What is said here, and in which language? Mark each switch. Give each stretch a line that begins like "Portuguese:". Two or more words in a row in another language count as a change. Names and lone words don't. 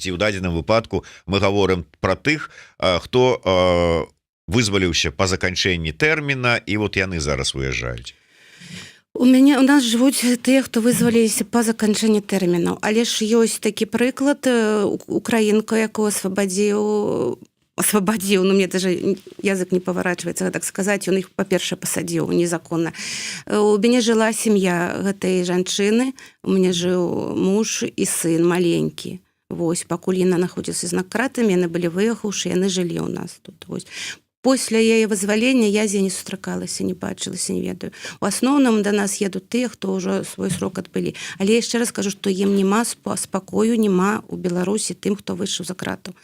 Belarusian: Ці ў дадзеным выпадку мы гаворым пра тых, хто вызваліўся па заканчэнні тэрміна, і яны зараз выязджаюць. У нас жывуць тыя, хто вызваліліся па заканчэнні тэрмінаў, але ж ёсць такі прыклад, украінка, якую
Russian: освободил, мне даже язык не поворачивается, так сказать, он их, по-перше, посадил незаконно. У меня жила семья
Belarusian: гэтай жанчыны,
Russian: у меня жил муж и сын маленькі.
Belarusian: Вось, пакуль яна находзілася з накратамі, яны былі выехаўшы, яны жылі ў нас тут. Вось. Пасля яе вызвалення я з яе не сустракалася, не бачылася, не ведаю. У асноўным да нас едуць тыя, хто ўжо свой срок адбылі. Але яшчэ раз кажу, што ім няма спакою, няма у Беларусі тым, хто выйшаў за крату.